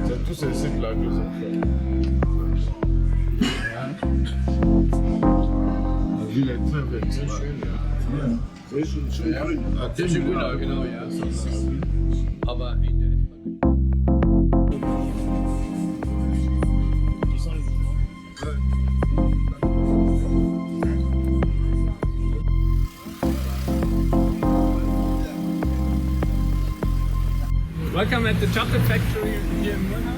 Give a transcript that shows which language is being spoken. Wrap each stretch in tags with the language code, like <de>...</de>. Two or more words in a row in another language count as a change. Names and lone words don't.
<fr>tous ces sites-là que j'ai fait. La ville est très belle.</fr> <de>Très schön, genau, ja. Aber</de> <en>Welcome at the chocolate factory here in Murnau.</en>